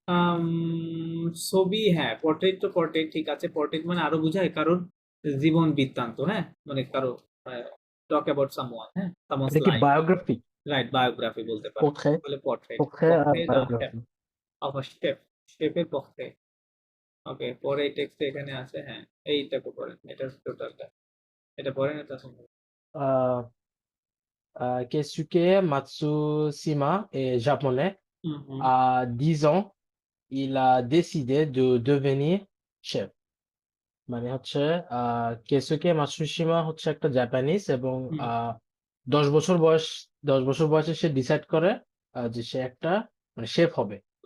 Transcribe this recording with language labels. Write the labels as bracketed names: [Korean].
[Bangla] আম, ছবি, হ্যাঁ, পোর্ট্রেট তো পোর্ট্রেট, ঠিক আছে, পোর্ট্রেট মানে আরো বোঝায় কারোর জীবন বৃত্তান্ত, হ্যাঁ, মানে কারো [English] talk about someone, [Bangla] হ্যাঁ, সামওয়ানস এটা কি লাইফ, বায়োগ্রাফি রাইট, বায়োগ্রাফি বলতে পারো, পোর্ট্রেট বলে পোর্ট্রেট, পোর্ট্রেট আর পক্ষে দা chef biography of a chef, শেফের পক্ষে। ওকে, পরে এই টেক্সটে এখানে আছে, হ্যাঁ, এইটাকে পড়েন, এটা টোটালটা, এটা পড়েন, এটা সম্ভব। [French] Keisuke Matsushima est japonais. [Bangla] Hmm hmm [French] À 10 ans, il a décidé de devenir chef. [Bangla] মানে হচ্ছে কেসুকে মাতসুশিমা হচ্ছে একটা জাপানিজ এবং হুম 10 বছর বয়স 10 বছর বয়সে সে ডিসাইড করে যে সে একটা মানে শেফ হবে